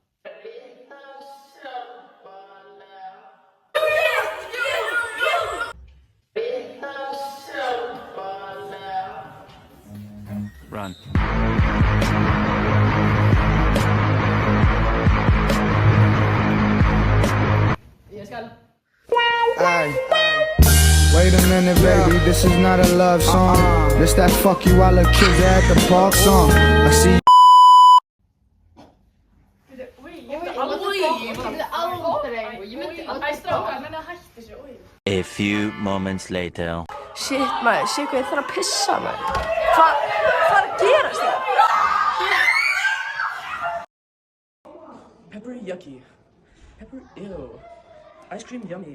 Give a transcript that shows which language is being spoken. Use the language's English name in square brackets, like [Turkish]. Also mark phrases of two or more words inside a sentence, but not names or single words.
[English] Run. [Icelandic] Ég skal. [English] Aye. Wait a minute, baby, this is not a love song. This that fuck you all the kids at the park song. I see. A few moments later. [Icelandic] Shit maður, sé hvað ég þarf að pissa maður. Hvað er að gerast það? [English] Pepper yucky. Pepper ew. Ice cream yummy.